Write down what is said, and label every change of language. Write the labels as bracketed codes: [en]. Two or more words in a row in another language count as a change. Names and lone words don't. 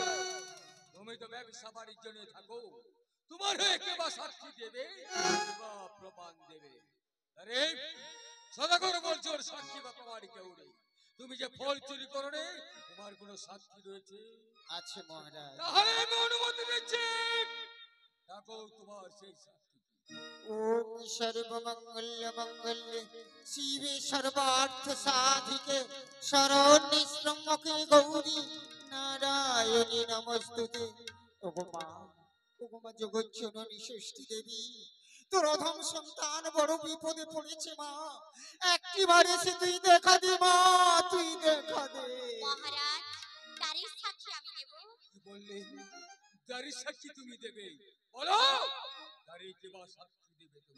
[bn] তুমি তো ব্যবসা বাণিজ্য নিয়ে থাকো, তোমার হয়ে কে বা সাক্ষী দেবে, কে বা প্রমাণ দেবে? আরে সদাগর বলছো ওর সাক্ষী বা প্রমাণ কেউ নেই, তুমি যে ফল চুরি করো রে, তোমার কোনো সাক্ষী রয়েছে? আছে মহারাজ তাহলে আমি অনুমতি দিচ্ছি, দেখো তোমার সেই সাক্ষী। [sa] ओम सर्वमंगल मंगल्ये शिवे सर्वार्थ साधिके शरण्ये त्र्यंबके गौरी नारायणी नमस्तुते। [bn] ओगो মা জগজ্জননী ষষ্ঠী দেবী, তোর অধম সন্তান বড় বিপদে পড়েছে মা, একটিবার এসে তুই দেখা দে মা, তুই দেখা দে। মহারাজ, তারিখ সাক্ষী আমি দেব। কি বললে? দাড়ি সাক্ষী তুমি দেবে? বলো, দাড়ি কে বা সাক্ষী দেবে তুমি?